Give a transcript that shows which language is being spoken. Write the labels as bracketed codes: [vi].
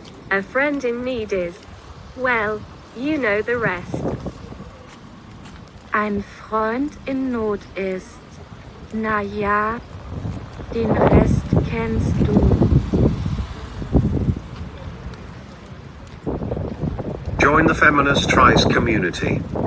[en] A friend in need is, well, you know the rest. [de] Ein Freund in Not ist, na ja, den Rest kennst du. [en] Join the feminist Tries community.